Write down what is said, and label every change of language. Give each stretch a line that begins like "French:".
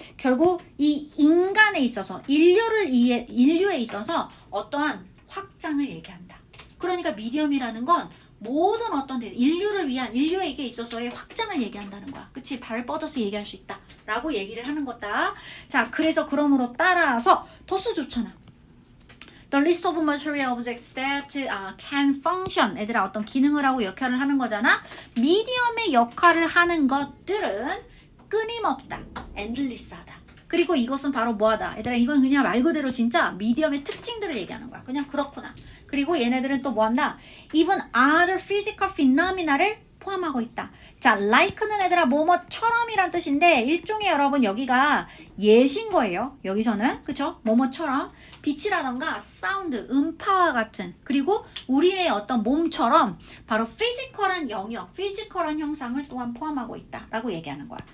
Korean: 결국 이 인간에 있어서 인류에 있어서 어떠한 확장을 얘기한다. 그러니까 미디엄이라는 건 모든 어떤 인류를 위한 인류에게 있어서의 확장을 얘기한다는 거야. 그치? 발을 뻗어서 얘기할 수 있다. 라고 얘기를 하는 거다. 자, 그래서 그러므로 따라서 더스 좋잖아.
English: The list of material objects that can function.
Korean: 애들아 어떤 기능을 하고 역할을 하는 거잖아. 미디엄의 역할을 하는 것들은 끊임없다. endless하다. 그리고 이것은 바로 뭐하다. 얘들아 이건 그냥 말 그대로 진짜 미디엄의 특징들을 얘기하는 거야. 그냥 그렇구나. 그리고 얘네들은 또 뭐한다?
English: Even other physical phenomena를
Korean: 포함하고 있다. 자, like는 애들아 뭐뭐처럼이란 뜻인데 일종의 여러분 여기가 예신 거예요. 여기서는 그쵸? 뭐뭐처럼 빛이라던가 사운드, 음파와 같은 그리고 우리의 어떤 몸처럼 바로 피지컬한 영역, 피지컬한 형상을 또한 포함하고 있다. 라고 얘기하는 거야.